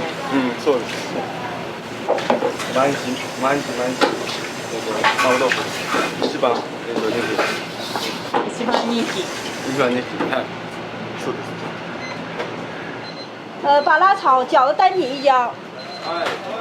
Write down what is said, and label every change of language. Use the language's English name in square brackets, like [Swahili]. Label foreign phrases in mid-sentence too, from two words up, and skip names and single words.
[Japanese] うん、そうです。毎日。麻婆豆腐一番人気。一番人気。一番人気。はい。そうです。 [Chinese] 把辣炒饺子单品一箱。 [Japanese] はい。